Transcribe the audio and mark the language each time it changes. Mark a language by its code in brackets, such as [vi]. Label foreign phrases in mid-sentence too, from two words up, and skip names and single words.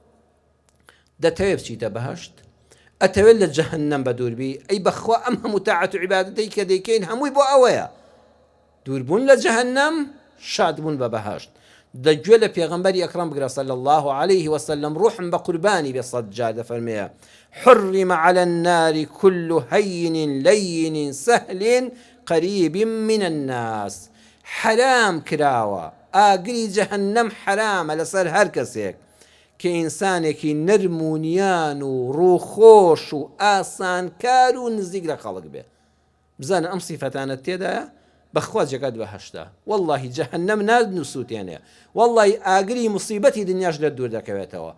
[ckb] دەتەوێت بچیتە بەهەشت، ئەتەوێت لە جەهەنەم بە دووربی، ئەی بەخوا ئەم هەموو تاعەت و عیبادەتەی کە دەیکەین هەمووی بۆ ئەوەیە، دووربوون لە جەهەنەم، شادبوون بە بەهەشت. دەگوێ لە پێغەمبەری ئەکرەم بگرە [ar] صلی الله عليه وسلم، [ckb] ڕوحم بە قوربانی بێ سەد جار دەفەرمێ [ar] حرم على النار كل هين لين سهل قريب من الناس. [ckb] حرام کراوە ئاگری جەهەنەم حرامە لەسەر هەر کەسێک کە ئینسانێکی نەرمونیان و ڕووخۆش و ئاسانکار و نزیک لە خەڵک بێ. بزانە ئەم سیفەتانە تێدایە بەخوا جێگات بەهەشتا. وەڵڵاهی جەهەنەم ناسووتێنێ، وەڵڵاهی ئاگری موسیبەتی دنیاش لە دوور دەکەوێتەوە.